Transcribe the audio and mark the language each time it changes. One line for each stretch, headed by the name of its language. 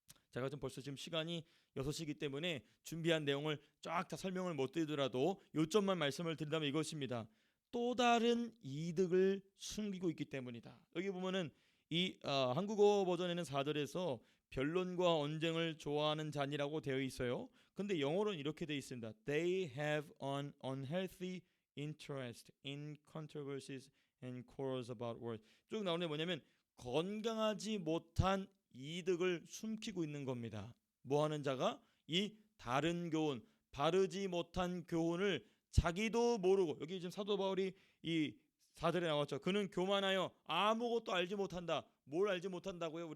Korean: 제가 벌써 지금 시간이 6시이기 때문에 준비한 내용을 쫙 다 설명을 못 드리더라도 요점만 말씀을 드린다면 이것입니다. 또 다른 이득을 숨기고 있기 때문이다. 여기 보면은 한국어 버전에는 4절에서 변론과 언쟁을 좋아하는 자니라고 되어 있어요. 근데 영어로는 이렇게 되어 있습니다.
English: They have an unhealthy interest in controversies and quarrels about words.
Korean: 쭉 나오는 게 뭐냐면 건강하지 못한 이득을 숨기고 있는 겁니다. 뭐하는 자가? 이 다른 교훈, 바르지 못한 교훈을 자기도 모르고, 여기 지금 사도 바울이 이 4절에 나왔죠. 그는 교만하여 아무것도 알지 못한다. 뭘 알지 못한다고요?